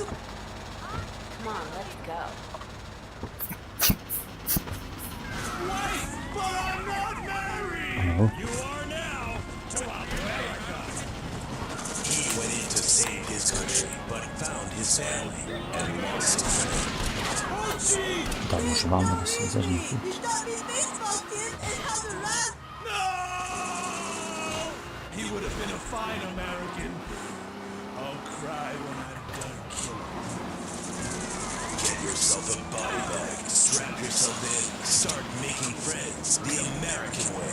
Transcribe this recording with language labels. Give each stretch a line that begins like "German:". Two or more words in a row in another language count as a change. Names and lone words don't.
English: Come on, let's go. Wait, but I'm not married. Oh. You are now to America. He went in to save his country, but found his family and lost a friend.
Macedonian: Да, може вам да се зажмете.
English: No! He would have been a fine American. I'll cry when I'm done killing. Get yourself a body bag, strap yourself in, start making friends the American way.